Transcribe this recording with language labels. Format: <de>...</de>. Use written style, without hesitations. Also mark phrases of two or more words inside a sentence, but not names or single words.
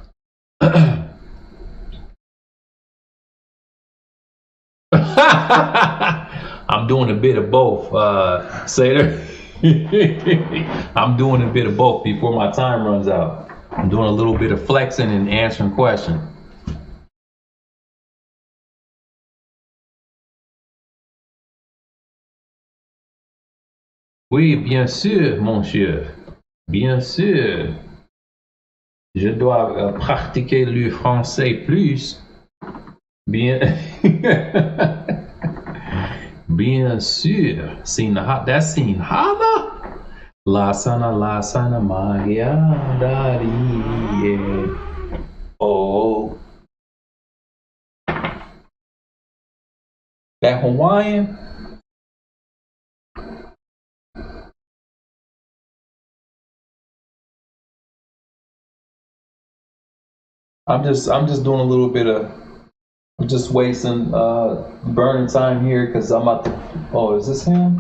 <en>I'm doing a bit of both, Sater. I'm doing a bit of both before my time runs out. I'm doing a little bit of flexing and answering questions.</en> <fr>Oui, bien sûr, mon cher. Bien sûr. Je dois pratiquer le français plus. Bien, bien sûr.</fr> <en>That's Sinhala. La sana magia dari. Oh. That Hawaiian? I'm just doing a little bit of, I'm just wasting, burning time here because I'm about to, oh, is this him?</en>